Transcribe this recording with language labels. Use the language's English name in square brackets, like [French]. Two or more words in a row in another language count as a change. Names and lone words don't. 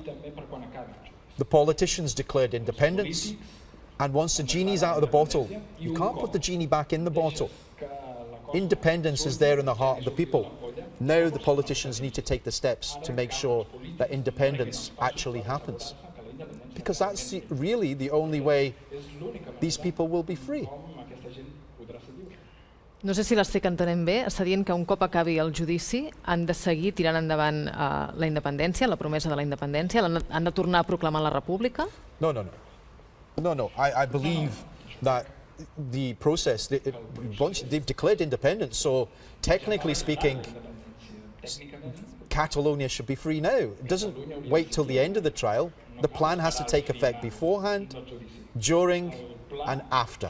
[English] The politicians declared independence, and once the genie's out of the bottle, you can't put the genie back in the bottle. Independence is there in the heart of the people. Now the politicians need to take the steps to make sure that independence actually happens. Because that's really the only way these people will be free. [Catalan] No sé si l'estic entenent bé, està dient que un cop acabi el judici han de seguir tirant endavant la independència, la promesa de la independència, han de tornar a proclamar la república? [English] No. I believe that the process, they've declared independence, so technically speaking, Catalonia should be free now. It doesn't wait till the end of the trial. The plan has to take effect beforehand, during, and after.